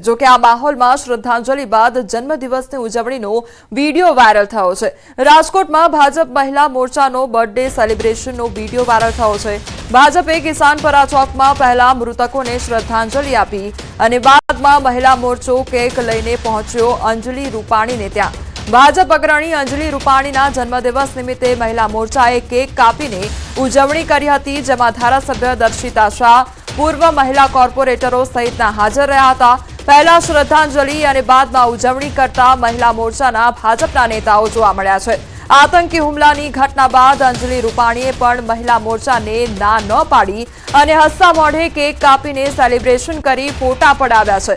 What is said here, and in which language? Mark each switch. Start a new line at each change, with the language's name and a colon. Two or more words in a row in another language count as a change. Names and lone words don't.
Gujarati: જો કે આ માહોલમાં શ્રદ્ધાંજલિ બાદ જન્મદિવસની ઉજવણીનો વિડીયો વાયરલ થયો છે। રાજકોટમાં ભાજપ મહિલા મોરચાનો બર્થડે સેલિબ્રેશનનો વિડીયો વાયરલ થયો છે। ભાજપે કિસાનપરા ચોકમાં પહેલા મૃતકોને શ્રદ્ધાંજલિ આપી અને બાદમાં મહિલા મોરચો કેક લઈને પહોંચ્યો અંજલિ રૂપાણીને ત્યાં। ભાજપ અગ્રણી અંજલિ રૂપાણીના જન્મદિવસ નિમિત્તે મહિલા મોર્ચાએ કેક કાપીને ઉજવણી કરી હતી, જેમાં ધારાસભ્ય દર્શિતા શાહ, પૂર્વ મહિલા કૉર્પોરેટરો સહિતના હાજર રહ્યા હતા। પહેલા શ્રદ્ધાંજલિ અને બાદમાં ઉજવણી કરતા મહિલા મોર્ચાના ભાજપના નેતાઓ જોવા મળ્યા છે। આતંકી હુમલાની ઘટના બાદ અંજલિ રૂપાણીએ પણ મહિલા મોર્ચાને ના ન પાડી અને હસતા મોઢે કેક કાપીને સેલિબ્રેશન કરી ફોટા પડાવ્યા છે।